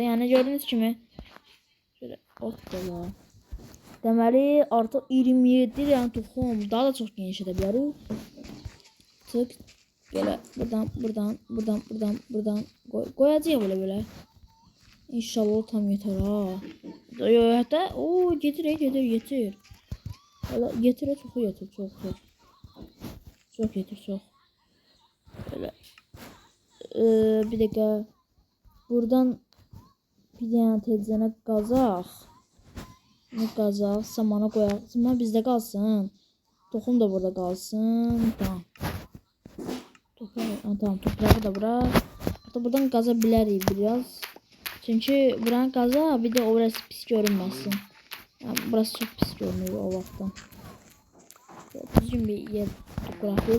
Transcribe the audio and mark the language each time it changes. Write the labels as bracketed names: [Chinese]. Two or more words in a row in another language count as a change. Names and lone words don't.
[Azerbaijani] Yəni gördüğünüz kimi şöyle hoppala. Deməli artıq 27 dənə toxum, daha da çox geniş edə bilərik. Tık belə buradan qoyacağıq belə. İnşallah tam yetər ha. Hətta getir. [Turkish] Hala getir, çok getir, çok. Çok getir, çok. Böyle. Bir dakika. [Azerbaijani] Buradan bir tane tezene qazaq. Ne qazaq? Samana koyaq. Saman bizdə qalsın. Toxum da burada qalsın. [Turkish] Tamam. Tamam, toprağı da bura. [Azerbaijani] Hatta buradan qaza bilərik biraz. Çünkü buranın qaza bir de orası pis görünməsin. [Turkish] Yani burası çok pis görünüyor o vaxtdan. Düzgün bir yer bırakıyor.